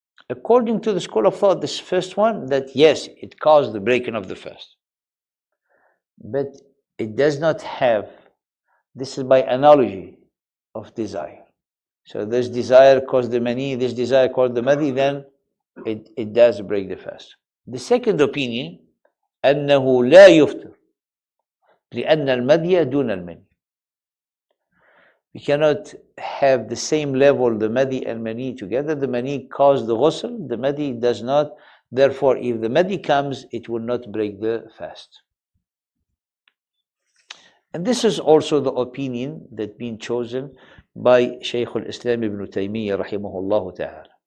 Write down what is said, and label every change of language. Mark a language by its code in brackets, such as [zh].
[en] According to the school of thought, this first one, that yes, it caused the breaking of the fast. But it does not have, this is by analogy of desire. So this desire caused the mani, this desire caused the madi, then it does break the fast. The second opinion, [ar] أنه لا يفطر لأن المدي دون المني. [en] We cannot have the same level, the madi and mani together. The mani caused the ghusl, the madi does not. Therefore, if the madi comes, it will not break the fast. And this is also the opinion that been chosen by Shaykh al-Islam ibn Taymiyyah rahimahullah ta'ala.